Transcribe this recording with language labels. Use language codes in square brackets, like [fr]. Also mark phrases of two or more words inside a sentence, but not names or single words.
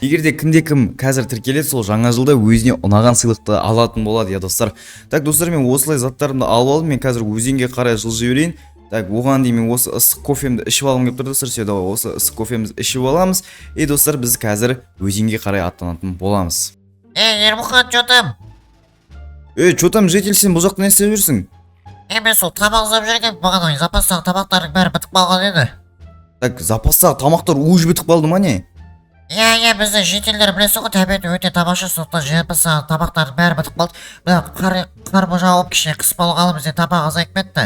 [kk] Егер де кім қазір тіркеледі, сол жаңа жылда өзіне ұнаған сыйлықты алатын болады я достар. Так достар, мен осылай заттарымды алып алдым. Мен қазір өзенге қарай жылжи берейін. Так, оған дейін мен осы ыстық кофемді ішіп алғым келіп тұр достар. [ru] Все, давай [kk] осы ыстық кофемізді ішіп аламыз. И достар, біз қазір өзенге қарай аттанатын боламыз. Ермұхан, [ru] что там? Что там, житель, [kk] сен бұл жақта не істеп жүрсің? Мен сол тамақ ұзап жүрген, маған запастағы тамақтардың бәрі бітіп қалған еді. Так, запастағы тамақтар уже бітіп қалды ма не? Иә, біздің жителдер білесің ғой, тәбеті өте тамаша, сондықтан запастағы тамақтардың бәрі бітіп қалды. Қар жауып кішкене қыс болғалы бізде тамақ азайып кетті.